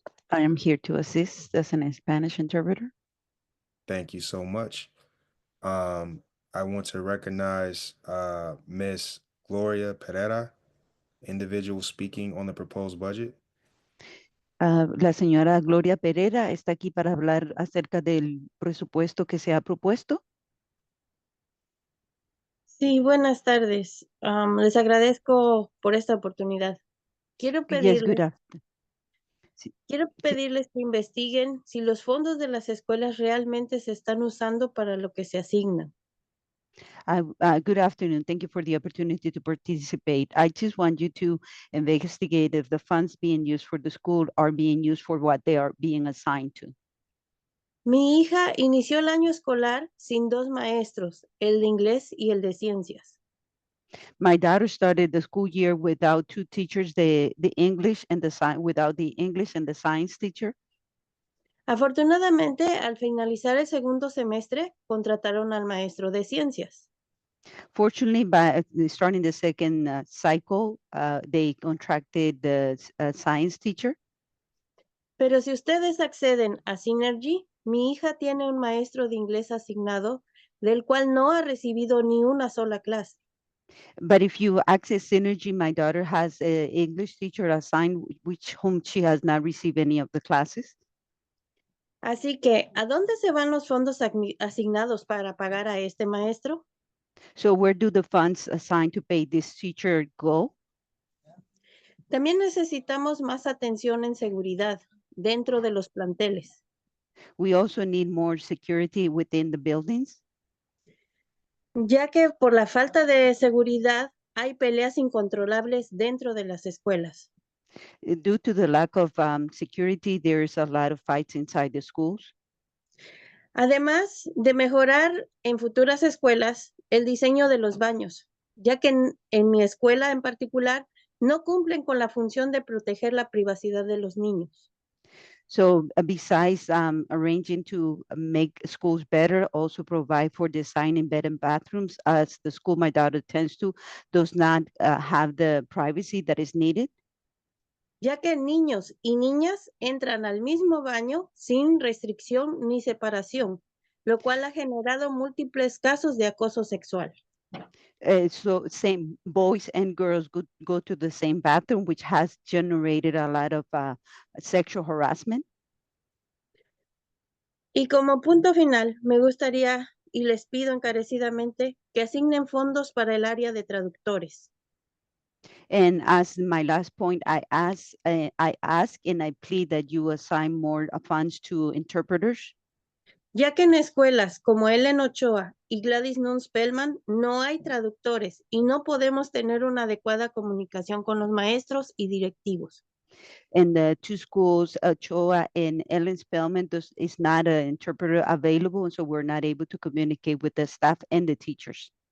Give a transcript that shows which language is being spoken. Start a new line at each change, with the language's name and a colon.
English: I am here to assist as a Spanish interpreter. Thank you so much. I want to recognize Ms. Gloria Pereira, individual speaking on the proposed budget.
Spanish: La señora Gloria Pereira está aquí para hablar acerca del presupuesto que se ha propuesto. Sí, buenas tardes. Les agradezco por esta oportunidad. Quiero
English: Yes, good
Spanish: pedirles,
English: afternoon.
Spanish: quiero pedirles que investiguen si los fondos de las escuelas realmente se están usando para lo que se asignan.
English: Good afternoon. Thank you for the opportunity to participate. I just want you to investigate if the funds being used for the school are being used for what they are being assigned to.
Spanish: Mi hija inició el año escolar sin dos maestros, el de inglés y el de ciencias.
English: My daughter started the school year without two teachers, the English and the science, without the English and the science teacher.
Spanish: Afortunadamente, al finalizar el segundo semestre, contrataron al maestro de ciencias.
English: Fortunately, by starting the second cycle, they contracted the science teacher.
Spanish: Pero si ustedes acceden a Synergy, mi hija tiene un maestro de inglés asignado, del cual no ha recibido ni una sola clase.
English: But if you access Synergy, my daughter has an English teacher assigned, whom she has not received any of the classes.
Spanish: Así que, ¿a dónde se van los fondos asignados para pagar a este maestro?
English: So where do the funds assigned to pay this teacher go?
Spanish: También necesitamos más atención en seguridad dentro de los planteles.
English: We also need more security within the buildings,
Spanish: ya que por la falta de seguridad hay peleas incontrolables dentro de las escuelas.
English: Due to the lack of security, there's a lot of fights inside the schools.
Spanish: Además de mejorar en futuras escuelas el diseño de los baños, ya que en mi escuela en particular no cumplen con la función de proteger la privacidad de los niños.
English: So besides arranging to make schools better, also provide for designing bed and bathrooms, as the school my daughter attends to does not have the privacy that is needed.
Spanish: Ya que niños y niñas entran al mismo baño sin restricción ni separación, lo cual ha generado múltiples casos de acoso sexual.
English: So same boys and girls go to the same bathroom, which has generated a lot of sexual harassment.
Spanish: Y como punto final, me gustaría y les pido encarecidamente que asignen fondos para el área de traductores.
English: And as my last point, I ask and I plead that you assign more funds to interpreters.
Spanish: Ya que en escuelas como Ellen Ochoa y Gladys Nunes Pellman no hay traductores y no podemos tener una adecuada comunicación con los maestros y directivos.
English: In the two schools, Ochoa and Ellen Spellman, is not an interpreter available, and so we're not able to communicate with the staff and the teachers.